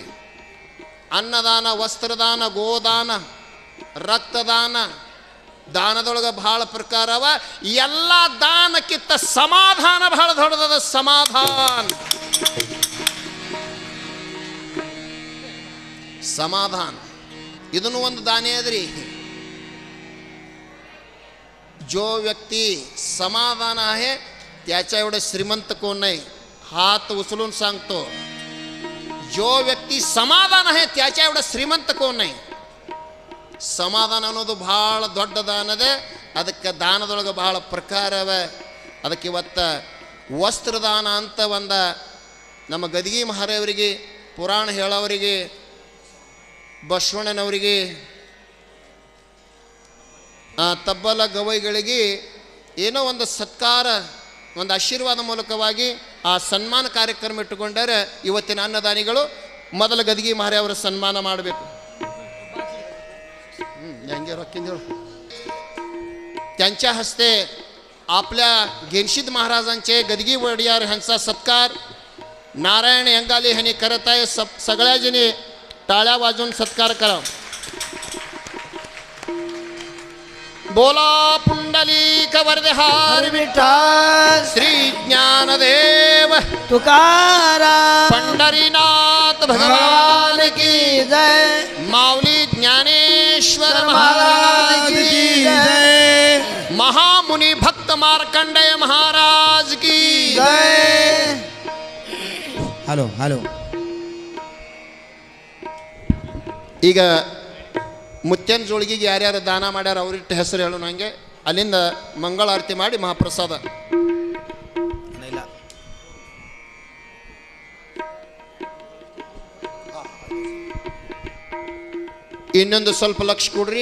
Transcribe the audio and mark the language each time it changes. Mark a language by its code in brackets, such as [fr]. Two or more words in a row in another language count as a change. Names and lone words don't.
[kn] ಅನ್ನದಾನ, ವಸ್ತ್ರದಾನ, ಗೋದಾನ, ರಕ್ತದಾನ, ದಾನದೊಳಗೆ ಬಹಳ ಪ್ರಕಾರ ಅವ. ಎಲ್ಲ ದಾನಕ್ಕಿಂತ ಸಮಾಧಾನ ಬಹಳ ದೊಡ್ಡದ. ಸಮಾಧಾನ ಇದನ್ನು ಒಂದು ದಾನೇ ಅದ್ರಿ. [mr] जो व्यक्ती समाधान आहे त्याच्या एवढे श्रीमंत कोण नाही. हात उचलून सांगतो, जो व्यक्ती समाधान आहे त्याच्या एवढे श्रीमंत कोण नाही. [kn] ಸಮಾಧಾನ ಅನ್ನೋದು ಭಾಳ ದೊಡ್ಡ ದಾನ ಅದ. ಅದಕ್ಕೆ ದಾನದೊಳಗೆ ಭಾಳ ಪ್ರಕಾರ ಅವ. ಅದಕ್ಕೆ ಇವತ್ತು ವಸ್ತ್ರದಾನ ಅಂತ ಒಂದು ನಮ್ಮ ಗದಗಿ ಮಹಾರಾಯವರಿಗೆ, ಪುರಾಣ ಹೇಳೋವರಿಗೆ, ಬಸವಣ್ಣನವರಿಗೆ, ತಬ್ಬಲ ಗವೈಗಳಿಗೆ ಏನೋ ಒಂದು ಸತ್ಕಾರ, ಒಂದು ಆಶೀರ್ವಾದ ಮೂಲಕವಾಗಿ ಆ ಸನ್ಮಾನ ಕಾರ್ಯಕ್ರಮ ಇಟ್ಟುಕೊಂಡರೆ ಇವತ್ತಿನ ಅನ್ನದಾನಿಗಳು ಮೊದಲ ಗದಗಿ ಮಹಾರಾಯವರ ಸನ್ಮಾನ ಮಾಡಬೇಕು. [mr] ಹೆಂಗೆ रॉकिंग त्यांच्या हस्ते आपल्या घेनशीद महाराजांचे गदगी वडियार ह्यांचा सत्कार नारायण यंगाले ह्यांनी करत आहे. सगळ्या जणी टाळ्या वाजवून सत्कार करा. बोला पुंडलिक वरदेहार विठ्ठल श्री ज्ञानदेव तुकाराम पंढरीनाथ भगवान की जय. माऊली ज्ञानेश्वर महाराज की जय. महामुनि भक्त मार्कंडेय महाराज की जय. [kn] ಹಲೋ ಹಲೋ. ಈಗ ಮುತ್ಯನ ಜೋಳಿಗೆಗೆ ಯಾರ್ಯಾರು ದಾನ ಮಾಡ್ಯಾರ ಅವ್ರಿಟ್ಟು ಹೆಸರು ಹೇಳು ನನಗೆ. ಅಲ್ಲಿಂದ ಮಂಗಳಾರತಿ ಮಾಡಿ ಮಹಾಪ್ರಸಾದ. ಇನ್ನೊಂದು ಸ್ವಲ್ಪ ಲಕ್ಷ ಕೊಡ್ರಿ.